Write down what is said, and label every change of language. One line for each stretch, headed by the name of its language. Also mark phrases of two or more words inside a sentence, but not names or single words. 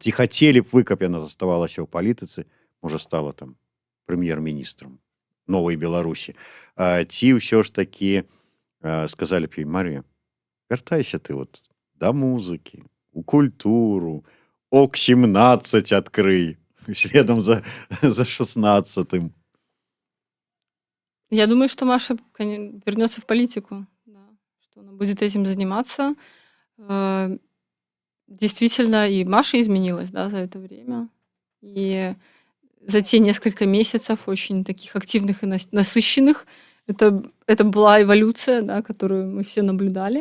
Belarusian: Ці хацелі б вы, каб яна заставалася ў палітыцы, можа, стала там прэм'ер-міністрам новай Беларусі? Ці ўсё ж такі сказалі б ёй: Марыя, вяртайся ты вот да музыкі, у культуру, ОК-17 адкрый,
Russian: следом за 16-м. Я думаю, что Маша вернется в политику, да, что она будет этим заниматься. Действительно, и Маша изменилась, да, за это время. И за те несколько месяцев очень таких активных и насыщенных это была эволюция, да, которую мы все наблюдали.